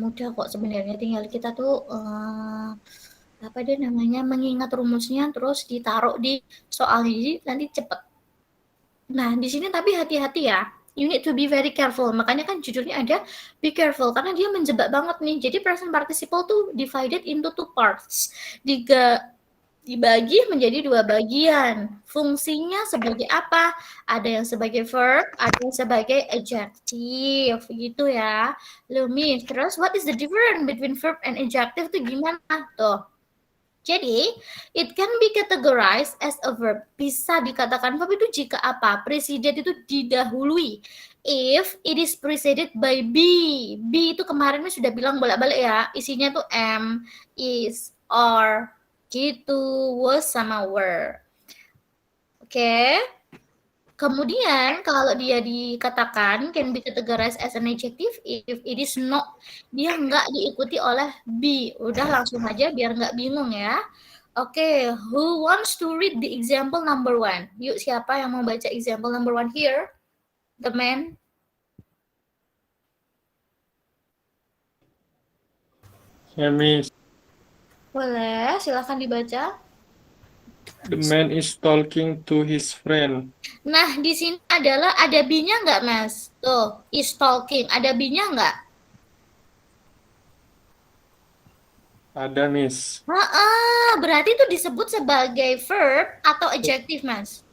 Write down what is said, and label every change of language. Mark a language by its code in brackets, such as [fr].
[id] Mudah kok sebenarnya, tinggal kita tuh apa dia namanya, mengingat rumusnya terus ditaruh di soal ini, nanti cepet. Nah, di sini tapi hati-hati ya. [en] You need to be very careful. [id] Makanya kan judulnya ada [en] be careful, [id] karena dia menjebak banget nih. [en] Jadi present participle tuh divided into two parts. [id] Dibagi menjadi dua bagian. Fungsinya sebagai apa? Ada yang sebagai verb, ada yang sebagai adjective, gitu ya. [en] Lumi, terus what is the difference between verb and adjective [id] itu gimana? [en] Tuh. Jadi, it can be categorized as a verb. [id] Bisa dikatakan verb itu jika apa? Preceded itu didahului. [en] If it is preceded by be. [id] Be itu kemarin sudah bilang bolak-balik ya. Isinya tuh am, is, are, gitu, was sama were. [en] Oke. [id] Kemudian kalau dia dikatakan [en] can be categorized as an adjective if it is not, [id] dia nggak diikuti oleh [en] be. [id] Udah langsung aja biar nggak bingung ya. [en] Oke, who wants to read the example number 1? [id] Yuk, siapa yang mau baca [en] example number 1 here? The man. [id] Ya, Miss. Boleh, silakan dibaca. [en] The man is talking to his friend. [id] Nah, di sini adalah ada be-nya nggak, Mas? Tuh, [en] is talking. [id] Ada be-nya nggak? Ada, Miss. Berarti itu disebut sebagai verb atau adjective, Mas?